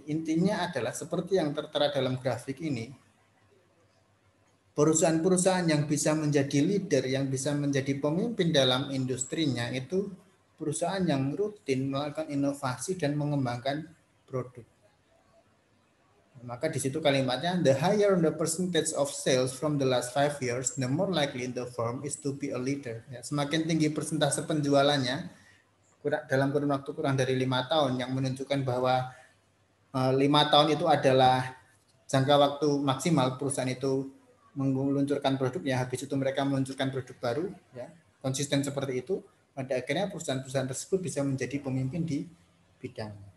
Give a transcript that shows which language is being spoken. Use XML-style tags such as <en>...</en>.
<id>Intinya adalah seperti yang tertera dalam grafik ini. Perusahaan-perusahaan yang bisa menjadi leader, yang bisa menjadi pemimpin dalam industrinya itu perusahaan yang rutin melakukan inovasi dan mengembangkan produk. Maka di situ kalimatnya,</id> <en>the higher the percentage of sales from the last 5 years, the more likely the firm is to be a leader.</en> <id>Ya, semakin tinggi persentase penjualannya dalam kurun waktu kurang dari 5 tahun, yang menunjukkan bahwa 5 tahun itu adalah jangka waktu maksimal perusahaan itu meluncurkan produknya, habis itu mereka meluncurkan produk baru, ya, konsisten seperti itu, pada akhirnya perusahaan-perusahaan tersebut bisa menjadi pemimpin di bidang.</id>